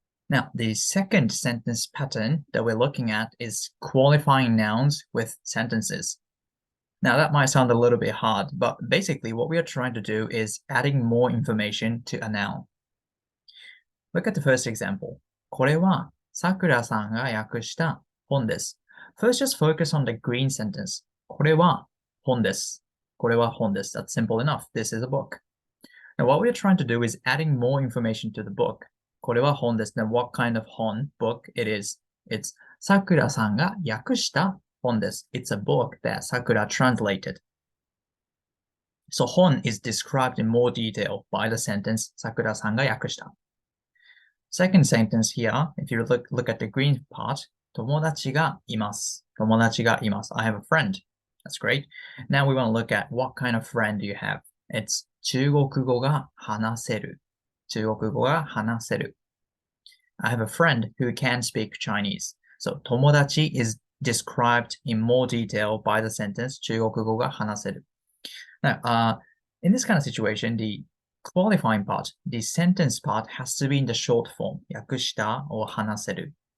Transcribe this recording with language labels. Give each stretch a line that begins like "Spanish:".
English: Now, the second sentence pattern that we're looking at is qualifying nouns with sentences. Now, that might sound a little bit hard, but basically what we are trying to do is adding more information to a noun. Look at the first example.
Japanese: これはさくらさんが訳した本です.
English: First, just focus on the green sentence.
Japanese: これは本です.これは本です.
English: That's simple enough. This is a book. Now, what we are trying to do is adding more information to the book.
Japanese: これは本です.
English: Now, what kind of 本 book it is?
Japanese: It's さくらさんが訳した本です.
English: It's a book that Sakura translated. So 本 is described in more detail by the sentence
Japanese: 桜さんが訳した.
English: Second sentence here, if you look at the green part,
Japanese: 友達がいます. 友達がいます.
English: I have a friend. That's great. Now we want to look at what kind of friend do you have.
Japanese: It's 中国語が話せる. 中国語が話せる.
English: I have a friend who can speak Chinese. So 友達 is described in more detail by the sentence
Japanese: 中国語が話せる.
English: Now, in this kind of situation, the qualifying part, the sentence part has to be in the short form, 訳した or 話せる.